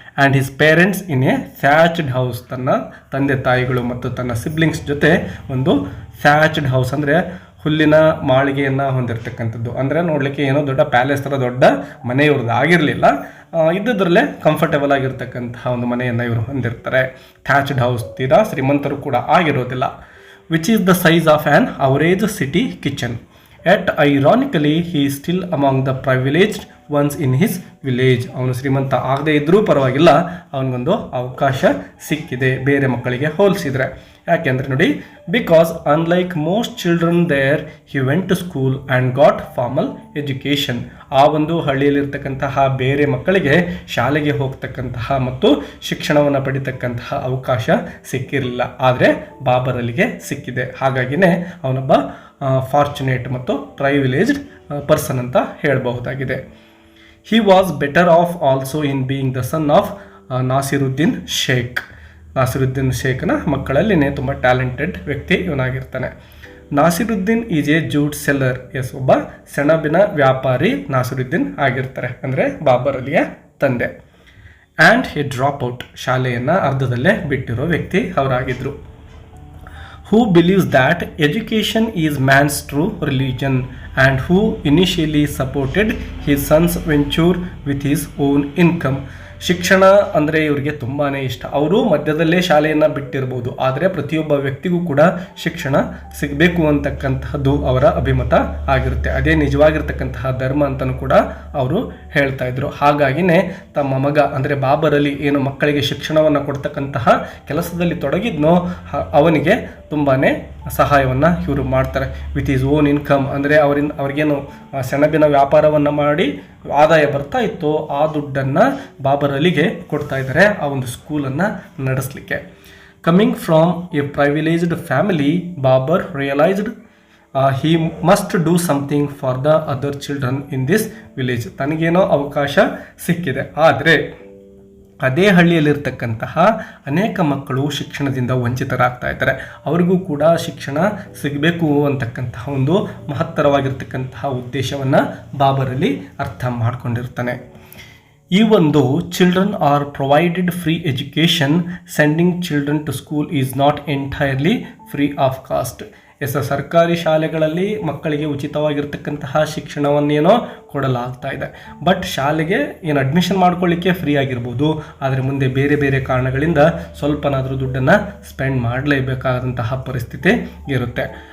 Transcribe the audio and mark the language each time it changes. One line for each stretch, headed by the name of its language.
English: And his parents in a thatched house.
Kannada: ತನ್ನ ತಂದೆ ತಾಯಿಗಳು ಮತ್ತು ತನ್ನ ಸಿಬ್ಲಿಂಗ್ಸ್ ಜೊತೆ ಒಂದು ಥ್ಯಾಚ್ಡ್ ಹೌಸ್ ಅಂದರೆ ಹುಲ್ಲಿನ ಮಾಳಿಗೆಯನ್ನು ಹೊಂದಿರತಕ್ಕಂಥದ್ದು. ಅಂದರೆ ನೋಡಲಿಕ್ಕೆ ಏನೋ ದೊಡ್ಡ ಪ್ಯಾಲೇಸ್ ಥರ ದೊಡ್ಡ ಮನೆ ಇವ್ರದ್ದು ಆಗಿರಲಿಲ್ಲ, ಇದ್ದದ್ರಲ್ಲೇ ಕಂಫರ್ಟೇಬಲ್ ಆಗಿರ್ತಕ್ಕಂತಹ ಒಂದು ಮನೆಯನ್ನು ಇವರು ಹೊಂದಿರ್ತಾರೆ.
English: thatched house
Kannada: ತೀರಾ ಶ್ರೀಮಂತರು ಕೂಡ ಆಗಿರೋದಿಲ್ಲ.
English: Which is the size of an average city kitchen. Yet ironically he is still among the privileged ones in his village.
Kannada: ಅವನು ಶ್ರೀಮಂತ ಆಗದೆ ಇದ್ರೂ ಪರವಾಗಿಲ್ಲ, ಅವನಿಗೊಂದು ಅವಕಾಶ ಸಿಕ್ಕಿದೆ ಬೇರೆ ಮಕ್ಕಳಿಗೆ ಹೋಲಿಸಿದರೆ. ಯಾಕೆಂದರೆ ನೋಡಿ,
English: Because unlike most children there he went to school and got formal education.
Kannada: ಆ ಒಂದು ಹಳ್ಳಿಯಲ್ಲಿರ್ತಕ್ಕಂತಹ ಬೇರೆ ಮಕ್ಕಳಿಗೆ ಶಾಲೆಗೆ ಹೋಗ್ತಕ್ಕಂತಹ ಮತ್ತು ಶಿಕ್ಷಣವನ್ನು ಪಡಿತಕ್ಕಂತಹ ಅವಕಾಶ ಸಿಕ್ಕಿರಲಿಲ್ಲ. ಆದರೆ ಬಾಬರ್ ಅಲಿಗೆ ಸಿಕ್ಕಿದೆ. ಹಾಗಾಗಿನೇ ಅವನೊಬ್ಬ ಫಾರ್ಚುನೇಟ್ ಮತ್ತು ಪ್ರೈವಿಲೇಜ್ಡ್ ಪರ್ಸನ್ ಅಂತ ಹೇಳಬಹುದಾಗಿದೆ.
English: He was better off also in being the son of Nasiruddin Sheikh.
Kannada: Nasiruddin ಶೇಖ್ನ ಮಕ್ಕಳಲ್ಲಿನೇ ತುಂಬ ಟ್ಯಾಲೆಂಟೆಡ್ ವ್ಯಕ್ತಿ ಇವನಾಗಿರ್ತಾನೆ. Nasiruddin
English: Is a jute seller.
Kannada: S, ಒಬ್ಬ ಸೆಣಬಿನ ವ್ಯಾಪಾರಿ ನಾಸಿರುದ್ದೀನ್ ಆಗಿರ್ತಾರೆ, ಅಂದರೆ ಬಾಬರ್ ಅಲಿಯ ತಂದೆ.
English: and a drop out,
Kannada: ಶಾಲೆಯನ್ನು ಅರ್ಧದಲ್ಲೇ ಬಿಟ್ಟಿರೋ ವ್ಯಕ್ತಿ ಅವರಾಗಿದ್ದರು.
English: Who believes that education is man's true religion and who initially supported his son's venture with his own income.
Kannada: ಶಿಕ್ಷಣ ಅಂದರೆ ಇವರಿಗೆ ತುಂಬಾ ಇಷ್ಟ. ಅವರು ಮಧ್ಯದಲ್ಲೇ ಶಾಲೆಯನ್ನು ಬಿಟ್ಟಿರ್ಬೋದು, ಆದರೆ ಪ್ರತಿಯೊಬ್ಬ ವ್ಯಕ್ತಿಗೂ ಕೂಡ ಶಿಕ್ಷಣ ಸಿಗಬೇಕು ಅಂತಕ್ಕಂತಹದ್ದು ಅವರ ಅಭಿಮತ ಆಗಿರುತ್ತೆ. ಅದೇ ನಿಜವಾಗಿರ್ತಕ್ಕಂತಹ ಧರ್ಮ ಅಂತಲೂ ಕೂಡ ಅವರು ಹೇಳ್ತಾ ಇದ್ರು. ಹಾಗಾಗಿನೇ ತಮ್ಮ ಮಗ ಅಂದರೆ ಬಾಬರ್ ಅಲಿ ಏನು ಮಕ್ಕಳಿಗೆ ಶಿಕ್ಷಣವನ್ನು ಕೊಡ್ತಕ್ಕಂತಹ ಕೆಲಸದಲ್ಲಿ ತೊಡಗಿದ್ನೋ ಅವನಿಗೆ ತುಂಬಾ ಸಹಾಯವನ್ನು ಇವರು ಮಾಡ್ತಾರೆ.
English: with his own income
Kannada: ಅಂದರೆ ಅವ್ರಿಗೇನು ಸೆಣಬಿನ ವ್ಯಾಪಾರವನ್ನು ಮಾಡಿ ಆದಾಯ ಬರ್ತಾ ಇತ್ತು, ಆ ದುಡ್ಡನ್ನು ಬಾಬರ್ ಅಲಿಗೆ ಕೊಡ್ತಾ ಇದ್ದಾರೆ ಆ ಒಂದು ಸ್ಕೂಲನ್ನು ನಡೆಸಲಿಕ್ಕೆ.
English: Coming from a privileged family, Babar realised he must do something for the other children in this village.
Kannada: ತನಗೇನೋ ಅವಕಾಶ ಸಿಕ್ಕಿದೆ, ಆದರೆ ಅದೇ ಹಳ್ಳಿಯಲ್ಲಿರ್ತಕ್ಕಂತಹ ಅನೇಕ ಮಕ್ಕಳು ಶಿಕ್ಷಣದಿಂದ ವಂಚಿತರಾಗ್ತಾ ಇದ್ದಾರೆ. ಅವರಿಗೂ ಕೂಡ ಶಿಕ್ಷಣ ಸಿಗಬೇಕು ಅಂತಕ್ಕಂತಹ ಒಂದು ಮಹತ್ತರವಾಗಿರ್ತಕ್ಕಂತಹ ಉದ್ದೇಶವನ್ನು ಬಾಬರ್ ಅಲಿ ಅರ್ಥ ಮಾಡ್ಕೊಂಡಿರ್ತಾನೆ.
English: Even though children are provided free education, sending children to school is not entirely free of cost.
Kannada: ಸರ್ಕಾರಿ ಶಾಲೆಗಳಲ್ಲಿ ಮಕ್ಕಳಿಗೆ ಉಚಿತವಾಗಿರ್ತಕ್ಕಂತಹ ಶಿಕ್ಷಣವನ್ನೇನೋ ಕೊಡಲಾಗ್ತಾ ಇದೆ. ಬಟ್ ಶಾಲೆಗೆ ಏನು ಅಡ್ಮಿಷನ್ ಮಾಡ್ಕೊಳ್ಳಿಕ್ಕೆ ಫ್ರೀ ಆಗಿರ್ಬೋದು, ಆದರೆ ಮುಂದೆ ಬೇರೆ ಬೇರೆ ಕಾರಣಗಳಿಂದ ಸ್ವಲ್ಪನಾದರೂ ದುಡ್ಡನ್ನು ಸ್ಪೆಂಡ್ ಮಾಡಲೇಬೇಕಾದಂತಹ ಪರಿಸ್ಥಿತಿ ಇರುತ್ತೆ.